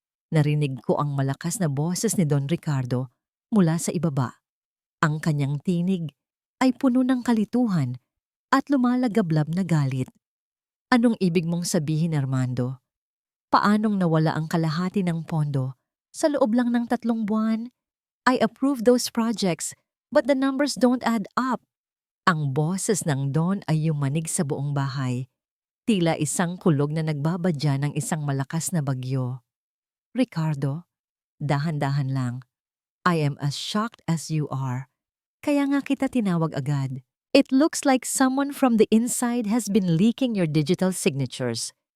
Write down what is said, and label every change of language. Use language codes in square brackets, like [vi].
[tl] Narinig ko ang malakas na boses ni Don Ricardo mula sa ibaba. Ang kanyang tinig ay puno ng kalituhan at lumalagablab na galit. Anong ibig mong sabihin, Armando? Paanong nawala ang kalahati ng pondo sa loob lang ng 3 buwan? [en] I approve those projects, but the numbers don't add up. [tl] Ang boses ng Don ay yumanig sa buong bahay. Tila isang kulog na nagbabadya ng isang malakas na bagyo. Ricardo, dahan-dahan lang. [en] I am as shocked as you are. [tl] Kaya nga kita tinawag agad. [en] It looks like someone from the inside has been leaking your digital signatures.